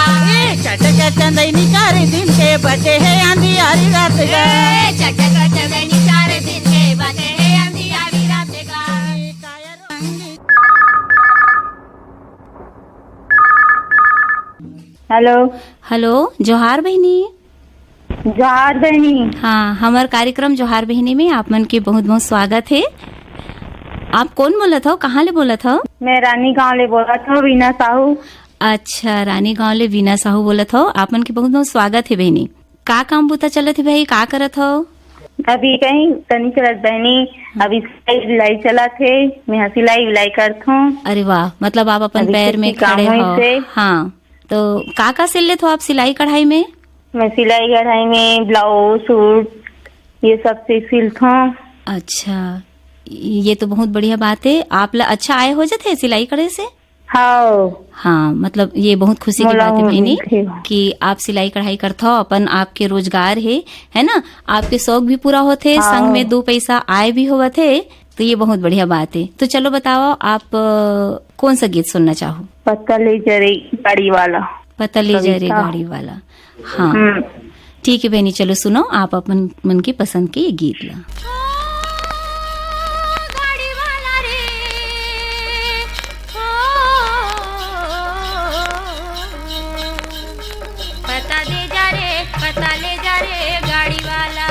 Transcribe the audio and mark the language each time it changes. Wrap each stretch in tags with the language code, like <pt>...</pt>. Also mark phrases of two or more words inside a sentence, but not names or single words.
<hne>चटक चंदनी 4 दिन के बचे है अंधियारी रात का। चटक चंदनी 4 दिन के बचे है अंधियारी रात का। हेलो हेलो, जोहार बहनी। जोहार बहनी। हाँ, हमार कार्यक्रम जोहार बहनी में आप मन के बहुत बहुत स्वागत है। आप कौन बोलत हो, कहाँ ले बोलत हो? मैं रानी गांव ले बोला था, वीना साहू। अच्छा, रानी गांव ले वीना साहू बोलत हो। आप मन के बहुत बहुत स्वागत है बहनी। का काम बुता चलत है भाई, का करत हो? अभी कहीं तनी चलत बहनी, अभी सिलाई चलत है, मैं सिलाई विलाई करत हूँ। अरे वाह, मतलब आप अपन अभी पैर में किसी काम खड़े होई हो। से। हाँ, तो का सिल लेत हो आप सिलाई कढ़ाई में? मैं सिलाई कढ़ाई में ब्लाउज सूट ये सब से सिलत हूँ। अच्छा, ये तो बहुत बढ़िया बात है। आप ला अच्छा आय हो जाते सिलाई करे से? हाँ, मतलब ये बहुत खुशी की बात है बहनी कि आप सिलाई कढ़ाई करते हो, अपन आपके रोजगार है ना, आपके शौक भी पूरा होते, संग में 2 पैसा आय भी होते, तो ये बहुत बढ़िया बात है। तो चलो बताओ, आप कौन सा गीत सुनना चाहो? पतले जरे गाड़ी वाला। पतले जरे गाड़ी वाला। हाँ ठीक है बहनी, चलो सुनो आप अपन मन की पसंद के ये गीत ला। गाड़ी वाला रे, पता दे जा रे, पता ले जा रे गाड़ी वाला।</hne>